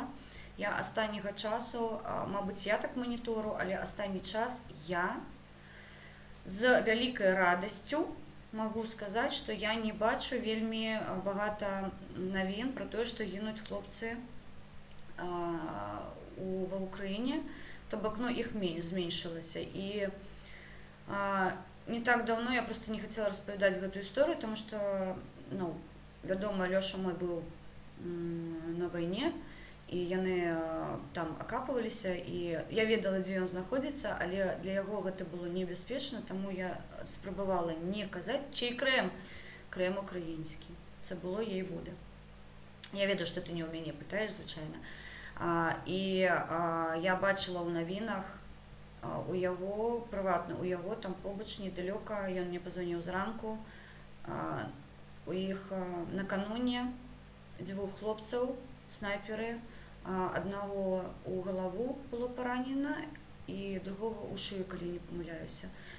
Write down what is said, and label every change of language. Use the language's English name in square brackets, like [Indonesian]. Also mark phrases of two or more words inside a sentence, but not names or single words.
[Ukrainian] Я останнього часу, мабуть, я так моніторю, але останній час я з великою радістю могу сказати, що я не бачу вельми багато новин про те, що гинуть хлопці в Україні. Тобто, їх зменшилося. І не так давно я просто не хотела розповідати эту історію, тому що, [Belarusian] вядома, Лёша мой быў на вайне, і яны там акапываліся, і я ведала, дзе ён знаходзіцца, але для яго гэта было небяспечна, таму я спрабавала не казаць, чый Крэм? [Ukrainian] Крэм украінскі. Це було, їй буде. [Belarusian] Я ведаю, што ты не ў мяне пытаеш, звычайна. І я бачила ў навінах у яго, прыватна, у яго там побач недалёка, ён мне пазваніў зранку, у іх накануне дзвюх хлопцаў, снайперы, аднаго у галаву было паранена і другого у шыю, калі не памыляюся.